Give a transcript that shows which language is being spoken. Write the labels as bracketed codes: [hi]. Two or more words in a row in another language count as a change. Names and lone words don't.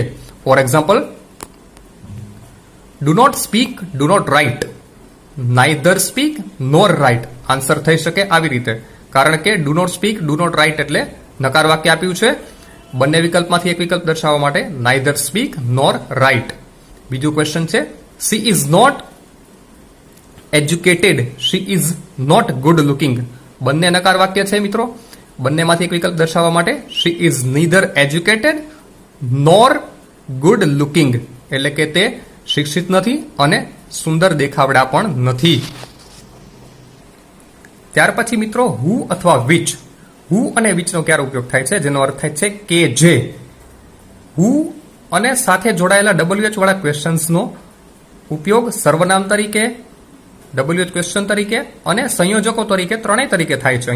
[en] For example, do not speak, do not write. Neither speak nor write. [gu] આન્સર થઈ શકે આવી રીતે, કારણ કે [en] do not speak, do not write [gu] એટલે નકાર વાક્ય આપ્યું છે. બંને વિકલ્પમાંથી એક વિકલ્પ દર્શાવવા માટે [en] neither speak nor write. [gu] બીજું ક્વેશ્ચન છે [en] she is not educated, she is not good looking. [gu] બંને નકાર વાક્ય છે મિત્રો. બંનેમાંથી એક વિકલ્પ દર્શાવવા માટે [en] she is neither educated nor good looking, [gu] એટલે કે તે શિક્ષિત નથી અને સુંદર દેખાવડા પણ નથી. ત્યાર પછી મિત્રો હુ અથવા વિચ. હુ અને વિચનો ક્યારે ઉપયોગ થાય છે, જેનો અર્થ થાય છે કે જે. હુ અને સાથે જોડાયેલા WH વાળા ક્વેશ્ચન્સનો ઉપયોગ સર્વનામ તરીકે, [en] WH question [gu] તરીકે અને સંયોજકો તરીકે ત્રણેય તરીકે થાય છે.